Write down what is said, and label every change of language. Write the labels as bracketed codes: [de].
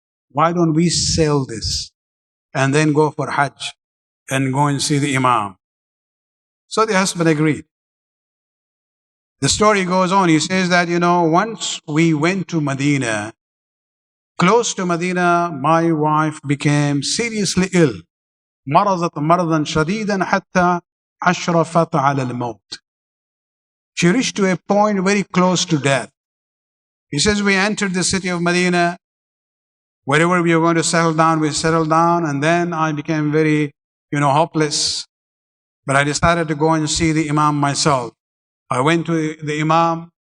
[en] Why don't we sell this and then go for Hajj and go and see the Imam? So the husband agreed. The story goes on. He says that, once we went to Medina, close to Medina, my wife became seriously ill. [ar] مرضت مرضا شديدا حتى أشرفت على الموت. [en] She reached to a point very close to death. He says we entered the city of Medina. Wherever we were going to settle down, we settled down, and then I became very, hopeless. But I decided to go and see the Imam myself. I went to the Imam.